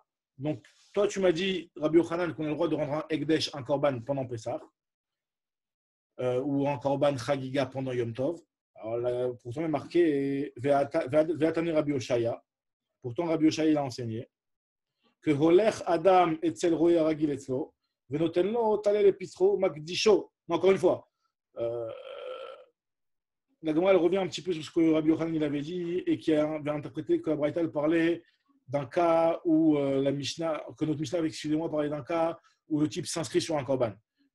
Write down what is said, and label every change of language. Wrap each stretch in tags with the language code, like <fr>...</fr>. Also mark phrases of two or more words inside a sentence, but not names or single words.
<fr>Donc, toi, tu m'as dit, Rabbi Yochanan, qu'on a le droit de rendre un Ekdesh, un Korban pendant Pessah, ou un</fr> <he>קרבן חגיגה</he> <fr>pendant Yom Tov. Alors là, pourtant, il est marqué Ve'atani Rabbi Oshaya. Pourtant, Rabbi Oshaya, il a enseigné que</fr> <he>הולך אדם אצל רועה הרגיל אצלו, ונותן לו טלה לפטרו ומקדישו.</he> <fr>Encore une fois, la Gemara, elle revient un petit peu sur ce que Rabbi Yochanan il avait dit et qui avait interprété que la Braïta parlait d'un cas où que notre Mishnah avait, excusez-moi, parlait d'un cas où le type s'inscrit sur un korban.</fr>